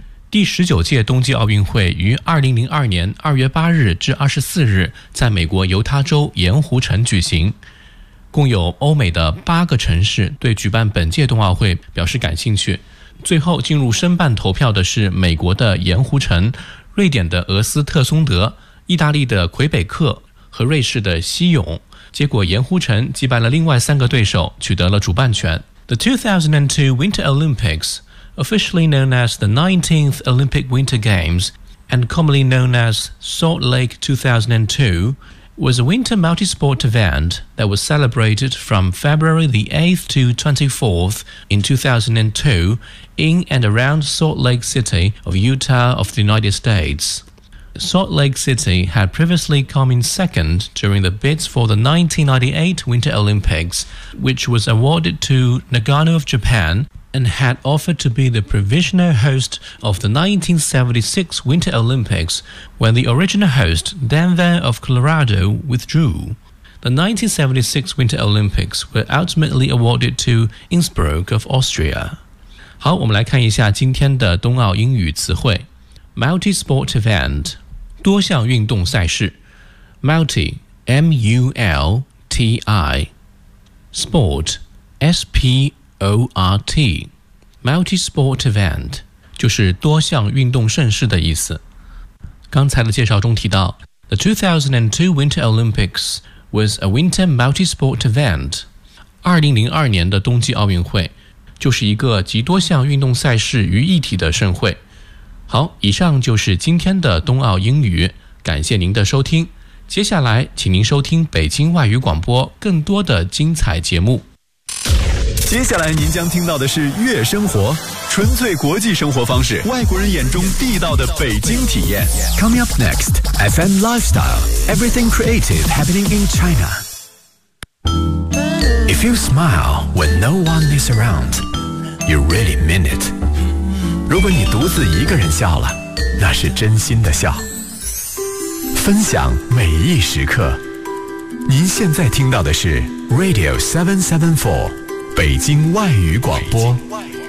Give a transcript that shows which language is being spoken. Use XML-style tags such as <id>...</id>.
<zh>第十九届冬季奥运会于2002年2月8日至24日在美国犹他州盐湖城举行，共有欧美的8个城市对举办本届冬奥会表示感兴趣。最后进入申办投票的是美国的盐湖城、瑞典的俄斯特松德、意大利的魁北克和瑞士的西勇。结果盐湖城击败了另外3个对手，取得了主办权。</zh> <en>The 2002 Winter Olympics. Officially known as the 19th Olympic Winter Games and commonly known as Salt Lake 2002, was a winter multi-sport event that was celebrated from February the 8th to 24th in 2002 in and around Salt Lake City of Utah of the United States. Salt Lake City had previously come in second during the bids for the 1998 Winter Olympics, which was awarded to Nagano of Japan,and had offered to be the provisional host of the 1976 Winter Olympics when the original host, Denver of Colorado, withdrew. The 1976 Winter Olympics were ultimately awarded to Innsbruck of Austria.</en> <zh>好，我们来看一下今天的冬奥英语词汇。</zh> <en>Multi-sport event,</en> <zh>多项运动赛事。</zh> <en>Multi, M-U-L-T-I. Sport, S-P-O-R-T. Multi-sport event</en> <zh>就是多项运动盛事的意思。刚才的介绍中提到</zh> <en>The 2002 Winter Olympics was a winter multi-sport event.</en> <zh>2002年的冬季奥运会就是一个集多项运动赛事于一体的盛会。好，以上就是今天的冬奥英语，感谢您的收听。接下来请您收听北京外语广播更多的精彩节目。接下来您将听到的是悦生活，纯粹国际生活方式，外国人眼中地道的北京体验。</zh> <en>Coming up next, FM Lifestyle, Everything Creative Happening in China. If you smile when no one is around, you really mean it.</en> <zh>如果你独自一个人笑了，那是真心的笑。分享每一时刻，您现在听到的是 Radio 774北京外语广播。北京外语广播。</zh>